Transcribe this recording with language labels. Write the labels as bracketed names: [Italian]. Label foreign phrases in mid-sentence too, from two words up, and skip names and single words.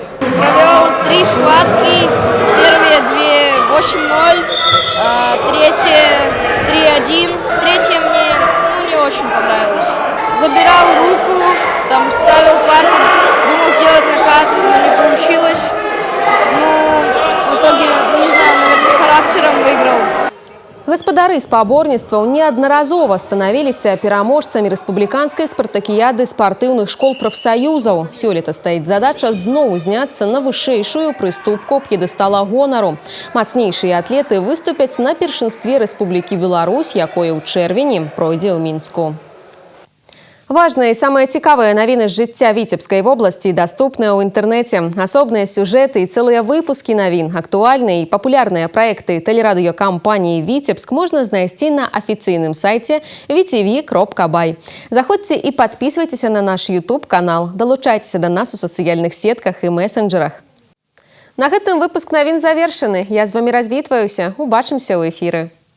[Russian] Провел 3 схватки. Первые 2 8-0, третья 3-1. Третья мне не очень понравилась. Забирал руку, там ставил партер, думал сделать накат, но не получилось. В итоге, не знаю, наверное, характером выиграл. [Belarusian] Гаспадары спаборніцтваў неаднаразова станавіліся пераможцамі рэспубліканскай спартакіяды спартыўных школ прафсаюзаў. Сёлета стаіць задача зноў узняцца на вышэйшую прыступку п'едэстала гонару. Мацнейшыя атлеты выступяць на першынстве Рэспублікі Беларусь, якое ў чэрвені пройдзе ў Мінску. [Russian] Важные и самые [Belarusian] цікавыя навіны з жыцця Віцебскай вобласці даступныя ў інтэрнэце. Асобныя сюжэты і цэлыя выпускі навін, актуальныя і папулярныя праекты тэлерадыёкампаніі «Віцебск» можна знайсці на афіцыйным сайце vtv.by. Заходзьце і падпісвайцеся на наш YouTube-канал. Далучайцеся да нас у сацыяльных сетках і месенджерах. На гэтым выпуск навін завершаны. Я з вамі развітваюся. Убачымся ў эфіры.